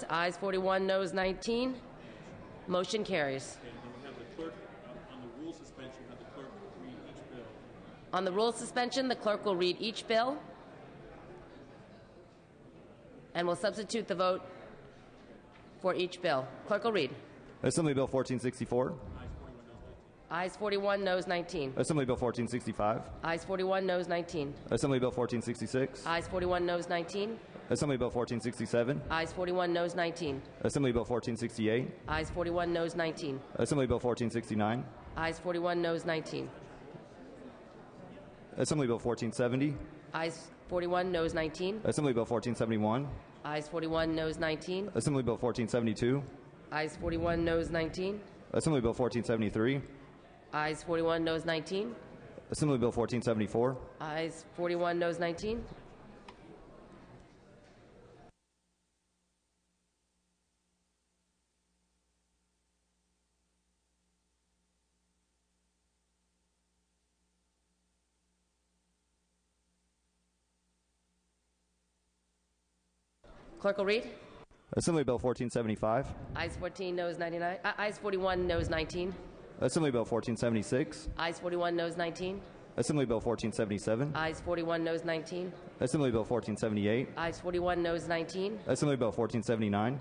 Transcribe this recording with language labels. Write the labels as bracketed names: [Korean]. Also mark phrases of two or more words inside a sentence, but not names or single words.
[English] Ayes 41, noes 19. Motion carries. And then we have the clerk on the rule suspension. Have the clerk read each bill. On the rule suspension, the clerk will read each bill and will substitute the vote for each bill. Clerk will read. Assembly Bill 1464. Ayes 41, noes 19. Assembly Bill 1465. Ayes 41, noes 19. Assembly Bill 1466. Ayes 41, noes 19. Assembly Bill 1467. Ayes 41, noes 19. Assembly Bill 1468. Ayes 41, noes 19. Assembly Bill 1469. Ayes 41, noes 19. Assembly Bill 1470. Ayes 41, noes 19. Assembly Bill 1471. Ayes 41, noes 19. Assembly Bill 1472. Ayes 41, noes 19. Assembly Bill 1473. Ayes 41, noes 19. Assembly Bill 1474. Ayes 41, noes 19. Clerk will read. Assembly Bill 1475. Ayes 14, noes 99. Ayes 41, noes 19. Assembly Bill 1476. Ayes 41, noes 19. Assembly Bill 1477. Ayes 41, noes 19. Assembly Bill 1478. Ayes 41, noes 19. Assembly Bill 1479.